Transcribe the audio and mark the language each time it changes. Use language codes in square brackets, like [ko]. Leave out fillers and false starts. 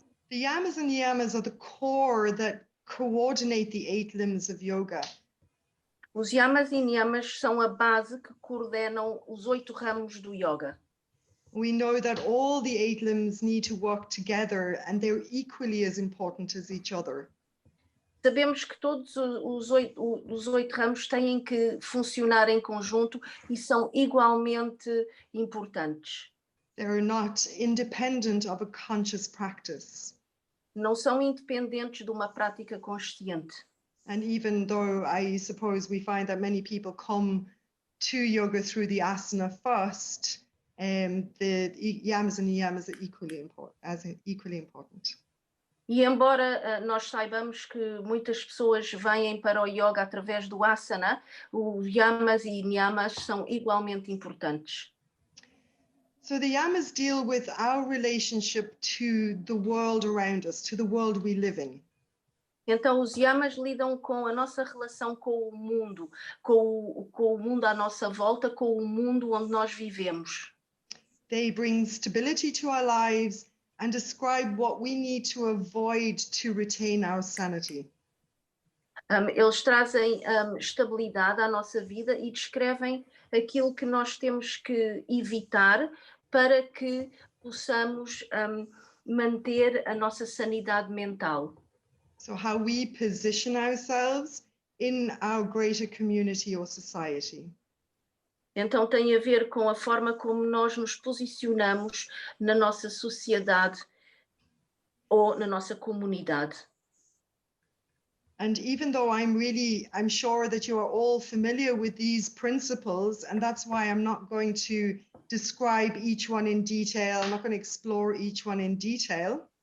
[en] The yamas and niyamas are the core that coordinate the 8 limbs of yoga. [pt] Os yamas e niyamas são a base que coordenam os 8 ramos do yoga. [en] We know that all the 8 limbs need to work together and they're equally as important as each other. [pt] Sabemos que todos os 8 ramos têm que funcionar em conjunto e são igualmente importantes. [en] They're not independent of a conscious practice. [pt] Não são independentes de uma prática consciente. [en] And even though I suppose we find that many people come to yoga through the asana first, the yamas and niyamas are equally important. [pt] E embora nós saibamos que muitas pessoas vêm para o yoga através do asana, os yamas e niyamas são igualmente importantes. [en] So the yamas deal with our relationship to the world around us, to the world we live in. [pt] Então os yamas lidam com a nossa relação com o mundo, com o mundo à nossa volta, com o mundo onde nós vivemos. [en] They bring stability to our lives and describe what we need to avoid to retain our sanity. [pt] Eles trazem estabilidade à nossa vida e descrevem aquilo que nós temos que evitar para que possamos manter a nossa sanidade mental. [en] So how we position ourselves in our greater community or society. [pt] Então tem a ver com a forma como nós nos posicionamos na nossa sociedade ou na nossa comunidade. [en] And even though I'm sure that you are all familiar with these principles, and that's why I'm not going to describe each one in detail, I'm not going to explore each one in detail.